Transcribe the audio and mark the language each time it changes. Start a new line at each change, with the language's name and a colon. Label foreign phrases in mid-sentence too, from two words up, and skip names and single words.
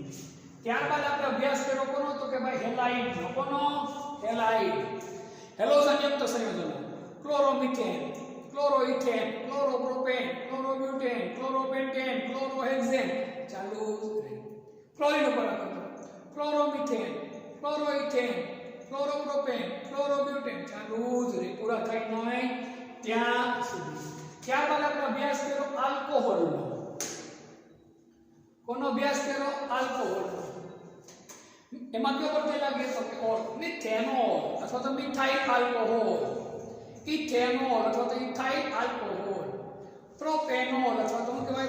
Gujarati: ત્યારબાદ આપણે અભ્યાસ કર્યો કોનો તો કે ભાઈ હેલાઇડ નો। કોનો? હેલાઇડ। હેલોજનયુક્ત સંયોજનો ક્લોરોમિથેન, ક્લોરોઇથેન, ક્લોરોપ્રોપેન, ક્લોરોબ્યુટેન, ક્લોરોપેન્ટેન, ક્લોરોહેક્સેન। ચાલુ ક્લોરીન ઉપર ક્લોરોમિથેન, ક્લોરોઇથેન, ક્લોરોપ્રોપેન, ક્લોરોબ્યુટેન। चालू જ રે, પૂરા થાય નહીં ત્યાં સુધી। ત્યારબાદ આપણે અભ્યાસ કર્યો આલ્કોહોલનો। કોનો અભ્યાસ કર્યો? આલ્કોહોલનો। એમાં કયો પ્રત્યય લાગે તો કે ઓલ। મિથેનોલ અથવા તો મિથાઇલ આલ્કોહોલ, ઇથેનોલ અથવા તો ઇથાઇલ આલ્કોહોલ, પ્રોપેનોલ અથવા તો શું કહેવાય?